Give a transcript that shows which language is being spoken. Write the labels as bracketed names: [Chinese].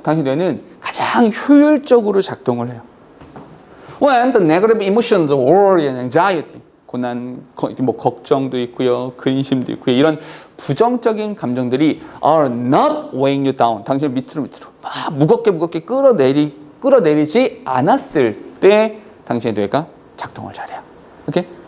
[Korean] 당신의 뇌는 가장 효율적으로 작동을 해요. [English] When the negative emotions of worry and anxiety, [Korean] 고난, 뭐 걱정도 있고요, 근심도 있고요, 이런 부정적인 감정들이 [English] are not weighing you down. [Korean] 당신을 밑으로 막 무겁게 끌어내리지 않았을 때 당신의 뇌가 작동을 잘해요. 오케이?